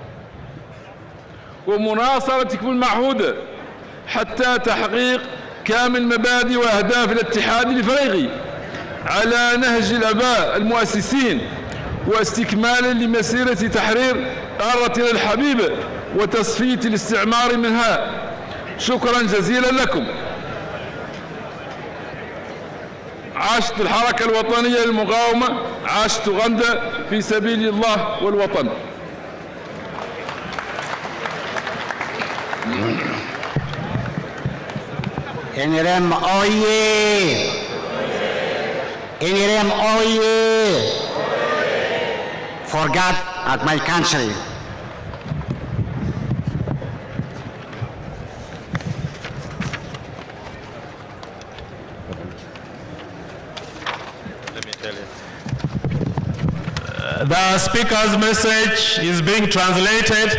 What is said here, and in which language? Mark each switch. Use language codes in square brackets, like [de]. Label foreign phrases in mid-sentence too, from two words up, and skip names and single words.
[ar] ومناصرتكم المعهودة حتى تحقيق كامل مبادئ وأهداف الاتحاد الإفريقي على نهج الآباء المؤسسين واستكمالا لمسيرة تحرير قارتنا الحبيبة وتصفية الاستعمار منها. شكرا جزيلا لكم. عاشت الحركة الوطنية للمقاومة، عاشت أوغندا في سبيل الله والوطن. [lg] NRM oye! NRM oye! [en] For God and my country. Let me tell you. The speaker's message is being translated.